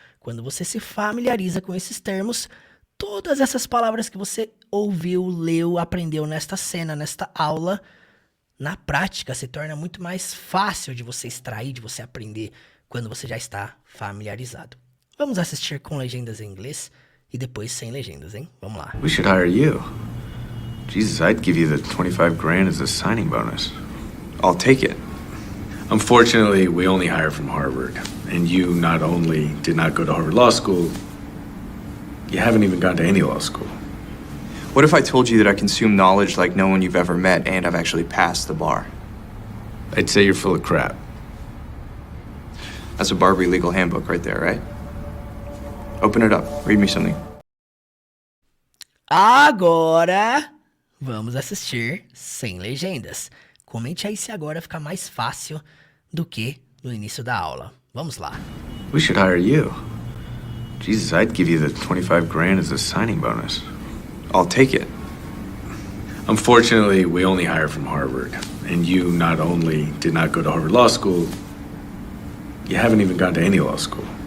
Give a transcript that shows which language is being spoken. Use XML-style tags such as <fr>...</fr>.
<pt>Quando você se familiariza com esses termos, todas essas palavras que você ouviu, leu, aprendeu nesta cena, nesta aula, na prática se torna muito mais fácil de você extrair, de você aprender, quando você já está familiarizado. Vamos assistir com legendas em inglês e depois sem legendas, hein? Vamos lá.</pt> <en>We should hire you. Jesus, I'd give you the 25 grand as a signing bonus. I'll take it. Unfortunately, we only hire from Harvard. And you not only did not go to Harvard Law School, you haven't even gone to any law school. What if I told you that I consume knowledge like no one you've ever met and I've actually passed the bar? I'd say you're full of crap. That's a Burberry legal handbook right there, right? Open it up. Read me something.</en> <pt>Agora, vamos assistir sem legendas. Comente aí se agora fica mais fácil do que no início da aula. Vamos lá.</pt> <en>We should hire you. Jesus, I'd give you the 25 grand as a signing bonus. I'll take it. Unfortunately, we only hire from Harvard. And you not only did not go to Harvard Law School, you haven't even gone to any law school.</en>